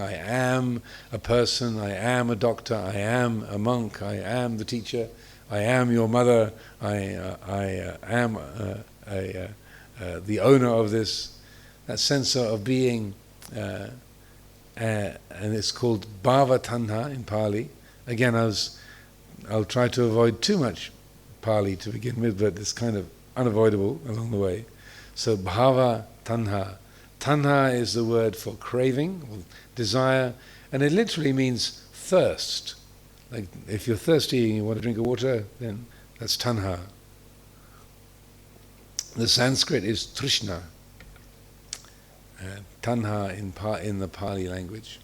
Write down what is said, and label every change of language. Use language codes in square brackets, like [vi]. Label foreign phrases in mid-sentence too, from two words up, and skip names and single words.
[en] I am a person, I am a doctor, I am a monk, I am the teacher, I am your mother, I am the owner of this. That sense of being, and it's called [pi] bhava tanha [en] in Pali. Again, I'll try to avoid too much Pali to begin with, but it's kind of unavoidable along the way. [pi] So bhava tanha. [en] Tanha is the word for craving, or desire, and it literally means thirst. Like if you're thirsty and you want to drink water, then that's tanha. The Sanskrit is trishna. Tanha in the Pali language.